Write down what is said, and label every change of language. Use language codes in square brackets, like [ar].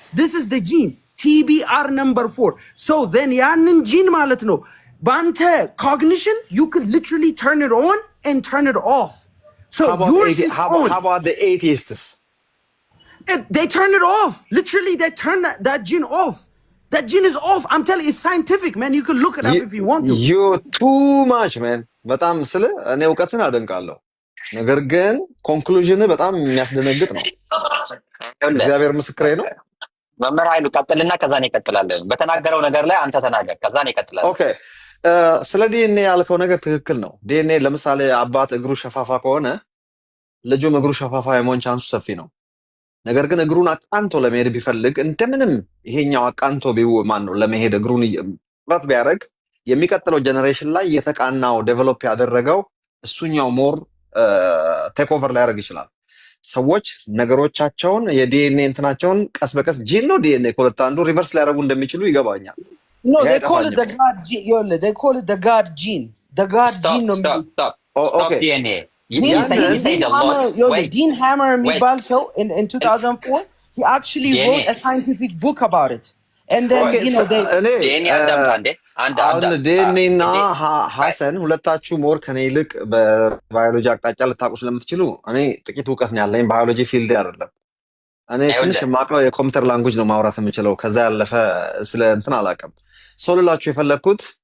[en] This is the gene, TBR number 4. So then [am] ያንን gene ማለት ነው [en] Bante cognition, you can literally turn it on and turn it off. So how about the atheists? They turn it off. Literally, they turn that gene off. That gene is off. I'm telling you, it's scientific, man. You can look it up if you want to. You're too much, man. [am] በጣም ስለ እኔ እውቀትን አደንቃለሁ። ነገር ግን ኮንክሉዥን በጣም የሚያስደነግጥ ነው። እግዚአብሔር ምስክሬ ነው። መምህር ኃይሉ ቀጥልና ከዛ ነው ይቀጥላለን። በተናገረው ነገር ላይ አንተ ተናገር፣ ከዛ ነው ይቀጥላለን። ኦኬ ስለ ዲኤንኤ ያልከው ነገር ትክክል ነው። ዲኤንኤ ለምሳሌ አባት እግሩ ሸፋፋ ከሆነ ልጁም እግሩ ሸፋፋ የመሆን ቻንሱ ሰፊ ነው። ነገር ግን እግሩን አቃንቶ ለመሄድ ቢፈልግ እንደምንም ይሄኛው አቃንቶ ለመሄድ እግሩን ጥረት ቢያደርግ የሚቀጥለው ጀነሬሽን ላይ የተቃናው ዴቨሎፕ ያደረገው እሱኛው [en] ሞር ቴክ ኦቨር [am] ሊያደርግ ይችላል። ሰዎች ነገሮቻቸውን የዲኤንኤ እንትናቸውን ቀስ በቀስ ጂን ነው ዲኤንኤ ከሁለት አንዱ ሪቨርስ ሊያደርጉ እንደሚችሉ ይገባኛል። [en] No, they call it the God gene. They call it the God gene. The God gene. Stop. Okay. DNA. You say a lot. Dean Hammer [am] የሚባል ሰው [en] in 2004 he actually wrote a scientific book about it. And then DNA [am] አሁን ዲኤንኤ እና ሐሰን ሁለታችሁ ሞር ከኔ ይልቅ በባዮሎጂ አቅጣጫ ልታውቁ ስለምትችሉ እኔ ጥቂት እውቀት ነው ያለኝ። ባዮሎጂ ፊልድ አይደለም። እኔ ትንሽ የማውቀው የኮምፒውተር ላንጉጅ ነው ማውራት የምችለው። ከዛ ያለፈ ስለ እንትን አላውቅም። ሰው ልላችሁ የፈለግኩት